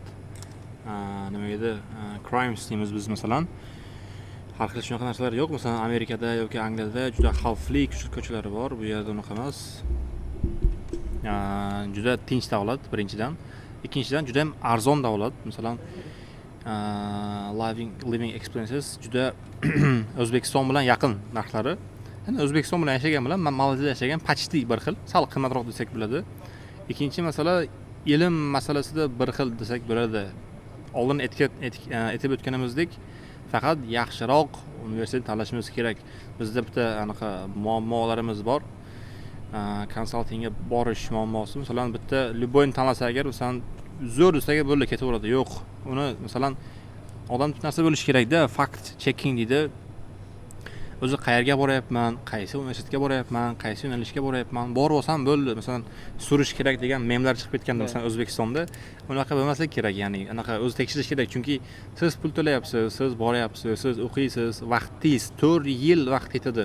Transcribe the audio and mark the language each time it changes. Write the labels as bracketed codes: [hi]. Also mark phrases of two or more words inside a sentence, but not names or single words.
[uz] Nima edi? Crimes deymiz biz masalan. Har xil shunaqa narsalar yo'q. Masalan, Amerikada yoki Angliyada juda xavfli ko'chalari bor. Bu yerda unaqa emas. Juda tinch davlat birinchidan. Ikkinchidan juda ham arzon davlat. Masalan, [en] living experiences [uz] juda O'zbekiston bilan yaqin narxlari. Ya'ni O'zbekiston bilan yashagan bilan men Malayziyada yashagan почти bir xil, sal qimmatroq desak bo'ladi. Ikkinchi masala ilm masalasida bir xil desak bo'ladi. Oldin aytib o'tganimizdek, faqat yaxshiroq universitet tanlashimiz kerak. Bizda bitta anaqa muammolarimiz bor. Konsaltingga borish muammosi. Masalan, bitta любойni tanlasa agar, masalan, zo'r desaga bo'ldi, ketaveradi. Yo'q. Uni masalan odam narsa bo'lishi kerak-da, [en] fact checking deydi. [uz] O'zi qayerga boryapman, qaysi universitetga boryapman, qaysi yo'nalishga boryapman, borib olsam bo'ldi. Masalan, surish kerak degan memlar chiqib ketganda masalan O'zbekistonda unaqa bo'lmasligi kerak, ya'ni anaqa o'zi tekshirish kerak, chunki siz pul to'layapsiz, siz boryapsiz, siz o'qiysiz, vaqtingiz 4 yil vaqt ketadi.